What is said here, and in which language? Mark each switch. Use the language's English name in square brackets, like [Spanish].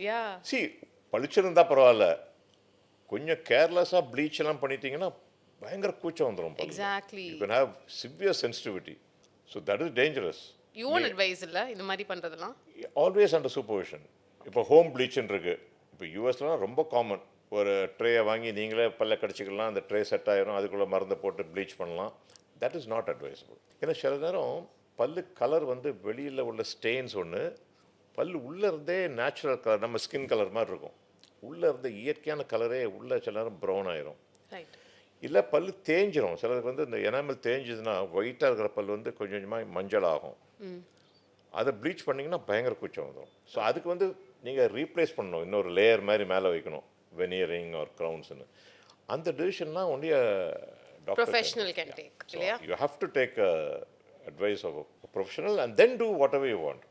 [English] Yeah. [Tamil] See, பளிச்சிருந்தா பரவாயில்ல, கொஞ்சம் கேர்லெஸ்ஸா bleach எல்லாம் பண்ணிட்டீங்கன்னா பயங்கர கூச்சம் வந்துடும். [English] Exactly. You can have severe sensitivity. So that is dangerous. You won't advise [Tamil] இல்ல இந்த மாதிரி பண்றதெல்லாம்? [English] Always under supervision. [Tamil] இப்போ ஹோம் ப்ளீச்னு இருக்கு. இப்போ யூஎஸ்லாம் ரொம்ப காமன். ஒரு ட்ரேயை வாங்கி நீங்களே பல்ல கடிச்சிக்கலாம், அந்த ட்ரே செட் ஆயிரும், அதுக்குள்ளே மருந்தை போட்டு ப்ளீச் பண்ணலாம். [English] That is not advisable. [Tamil] ஏன்னா சில நேரம் பல்லு கலர் வந்து வெளியில் உள்ள ஸ்டெயின்ஸ் ஒன்று, பல்லு உள்ளே இருந்தே நேச்சுரல் கலர் நம்ம ஸ்கின் கலர் மாதிரி இருக்கும். உள்ளே இருந்த இயற்கையான கலரே உள்ளே சில நேரம் ப்ரௌன் ஆயிரும். [English] Right. [Tamil] இல்லை பல்லு தேஞ்சிரும். சிலருக்கு வந்து இந்த எனாமல் தேஞ்சுதுன்னா ஒயிட்டாக இருக்கிற பல் வந்து கொஞ்சம் கொஞ்சமாக மஞ்சள் ஆகும். அதை ப்ளீச் பண்ணிங்கன்னா பயங்கர கூச்சம் வந்துடும். ஸோ அதுக்கு வந்து நீங்கள் ரீப்ளேஸ் பண்ணணும், இன்னொரு லேயர் மாதிரி மேலே வைக்கணும், வெனியரிங் ஆர் க்ரௌன்ஸ்னு. அந்த டிசிஷன்லாம் only doctor [English] Professional can take இல்லையா? You have to take advice of a professional and then do whatever you want.